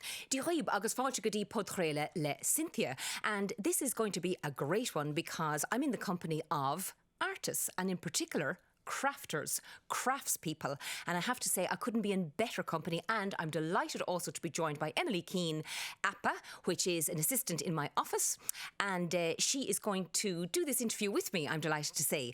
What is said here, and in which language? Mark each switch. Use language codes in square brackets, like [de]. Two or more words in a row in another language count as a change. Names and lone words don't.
[ga] Díobh agus fáilte go dtí Podchraoladh le Cynthia. [en] And this is going to be a great one because I'm in the company of artists and in particular crafters, craftspeople. And I have to say I couldn't be in better company, and I'm delighted also to be joined by Emily Keane, APA, which is an assistant in my office, and she is going to do this interview with me, I'm delighted to say.